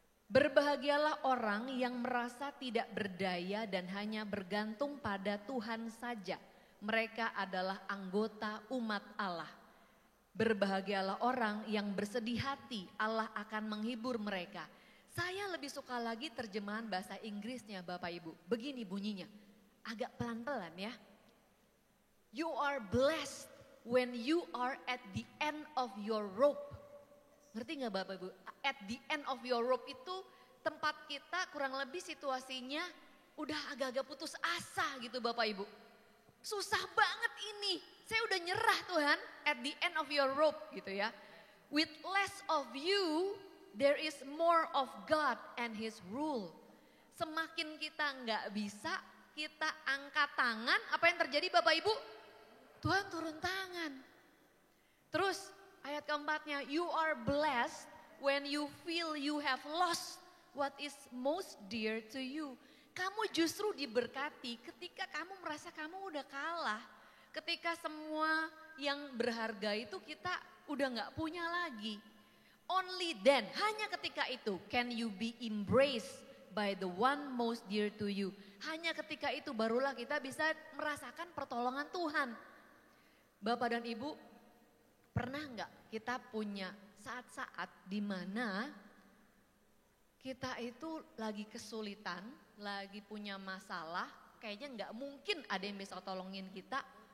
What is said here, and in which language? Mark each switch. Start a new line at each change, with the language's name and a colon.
Indonesian: Berbahagialah orang yang merasa tidak berdaya dan hanya bergantung pada Tuhan saja. Mereka adalah anggota umat Allah. Berbahagialah orang yang bersedih hati, Allah akan menghibur mereka. Saya lebih suka lagi terjemahan bahasa Inggrisnya Bapak Ibu. Begini bunyinya, agak pelan-pelan ya.
English: You are blessed when you are at the end of your rope.
Indonesian: Ngerti gak Bapak Ibu?
English: At the end of your rope
Indonesian: itu tempat kita kurang lebih situasinya udah agak-agak putus asa gitu Bapak Ibu. Susah banget ini, saya udah nyerah Tuhan,
English: at the end of your rope
Indonesian: gitu ya.
English: With less of you, there is more of God and His rule.
Indonesian: Semakin kita nggak bisa, kita angkat tangan, apa yang terjadi Bapak Ibu? Tuhan turun tangan. Terus ayat keempatnya,
English: you are blessed when you feel you have lost what is most dear to you.
Indonesian: Kamu justru diberkati ketika kamu merasa kamu udah kalah. Ketika semua yang berharga itu kita udah gak punya lagi.
English: Only then,
Indonesian: hanya ketika itu
English: can you be embraced by the one most dear to you.
Indonesian: Hanya ketika itu barulah kita bisa merasakan pertolongan Tuhan. Bapak dan Ibu, pernah gak kita punya saat-saat di mana kita itu lagi kesulitan, lagi punya masalah, kayaknya nggak mungkin ada yang bisa tolongin kita.